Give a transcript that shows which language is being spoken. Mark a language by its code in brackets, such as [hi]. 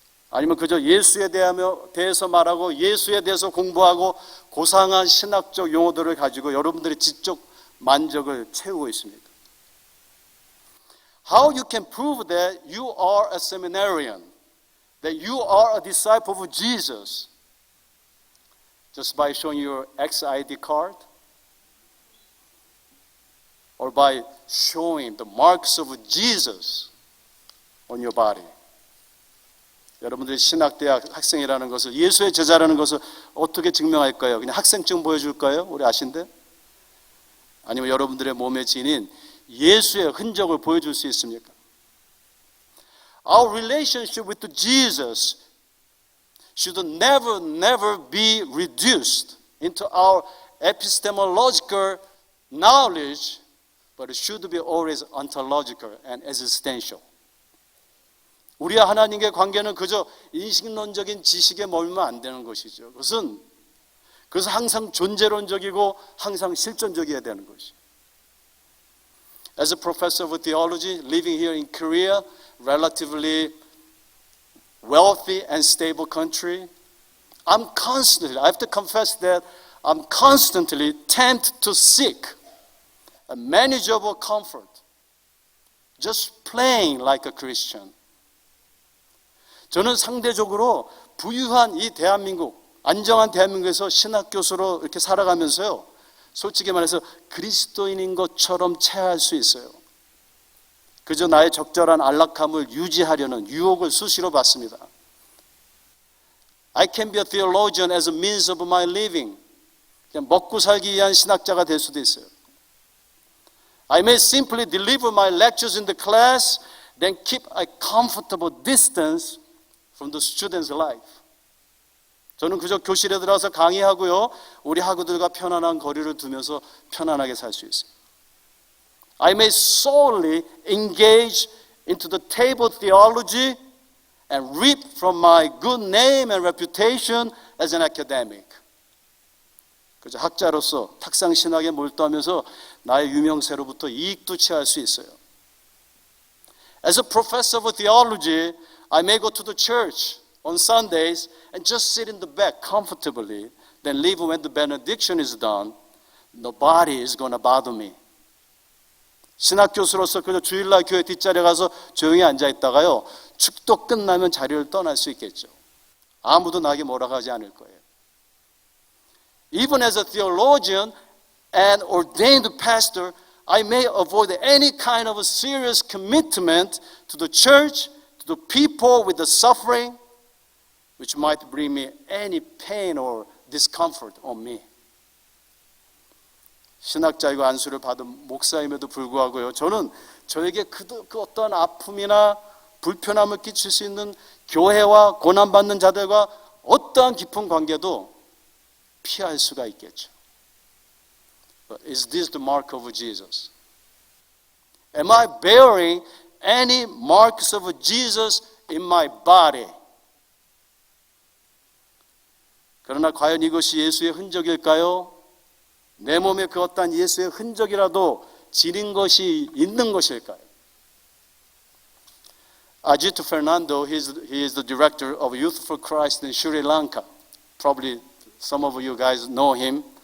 [ko] 아니면 그저 예수에 대해서 말하고 예수에 대해서 공부하고 고상한 신학적 용어들을 가지고 여러분들의 지적 만족을 채우고 있습니다. [en] How you can prove that you are a seminarian, that you are a disciple of Jesus? Just by showing your ex-ID card? Or by showing the marks of Jesus on your body? [ko] 여러분들이 신학대학 학생이라는 것을, 예수의 제자라는 것을 어떻게 증명할까요? 그냥 학생증 보여줄까요? 우리 아신데? 아니면 여러분들의 몸에 지닌 예수의 흔적을 보여줄 수 있습니까? [en] Our relationship with Jesus should never be reduced into our epistemological knowledge, but it should be always ontological and existential. [ko] 우리와 하나님의 관계는 그저 인식론적인 지식에 몰면 안 되는 것이죠. 그것은 항상 존재론적이고 항상 실존적이어야 되는 것이죠. [en] As a professor of theology, living here in Korea, relatively wealthy and stable country, I have to confess that I'm constantly tempted to seek a manageable comfort, just playing like a Christian. [ko] 저는 상대적으로 부유한 이 대한민국, 안정한 대한민국에서 신학교수로 이렇게 살아가면서요, 솔직히 말해서 그리스도인인 것처럼 체할 수 있어요. 그저 나의 적절한 안락함을 유지하려는 유혹을 수시로 받습니다. [en] I can be a theologian as a means of my living. [ko] 그냥 먹고 살기 위한 신학자가 될 수도 있어요. [en] I may simply deliver my lectures in the class, then keep a comfortable distance from the student's life. [ko] 저는 그저 교실에 들어가서 강의하고요, 우리 학우들과 편안한 거리를 두면서 편안하게 살 수 있어요. [en] I may solely engage into the table theology and reap from my good name and reputation as an academic. [ko] 그저 학자로서 탁상 신학에 몰두하면서 나의 유명세로부터 이익도 취할 수 있어요. [en] As a professor of theology, I may go to the church on Sundays and just sit in the back comfortably, then leave when the benediction is done. Nobody is going to bother me. [ko] 신학 교수로서 그저 주일날 교회 뒷자리에 가서 조용히 앉아 있다가요, 축도 끝나면 자리를 떠날 수 있겠죠. 아무도 나에게 뭐라고 하지 않을 거예요. [en] Even as a theologian and ordained pastor, I may avoid any kind of a serious commitment to the church, to the people with the suffering, which might bring me any pain or discomfort on me. [ko] 신학자이고 안수를 받은 목사임에도 불구하고요, 저는 저에게 그 어떤 아픔이나 불편함을 끼칠 수 있는 교회와 고난받는 자들과 어떠한 깊은 관계도 피할 수가 있겠죠. [en] But is this the mark of Jesus? Am I bearing any marks of Jesus in my body? [ko] 그러나 과연 이것이 예수의 흔적일까요? 내 몸에 그 어떠한 예수의 흔적이라도 지닌 것이 있는 것일까요? [en] Ajit Fernando, he is the director of Youth for Christ in Sri Lanka. Probably some of you guys know him.